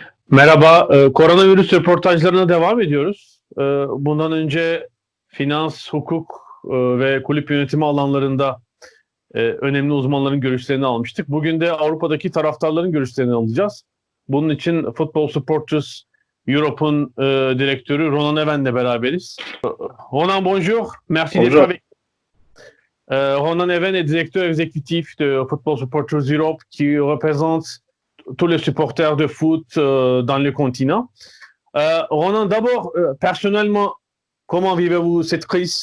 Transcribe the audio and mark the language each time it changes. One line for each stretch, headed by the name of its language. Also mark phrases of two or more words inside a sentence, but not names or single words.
Turkish: Merhaba, koronavirüs röportajlarına devam ediyoruz. Bundan önce finans, hukuk ve kulüp yönetimi alanlarında önemli uzmanların görüşlerini almıştık. Bugün de Avrupa'daki taraftarların görüşlerini alacağız. Bunun için Football Supporters Europe'un direktörü Ronan Even'le beraberiz.
French: Ronan, bonjour, merci d'être Bonjour. avec. Ronan Even est directeur exécutif de Football Supporters Europe qui représente tous les supporters de foot dans le continent. Ronan, d'abord, personnellement, comment vivez-vous cette crise?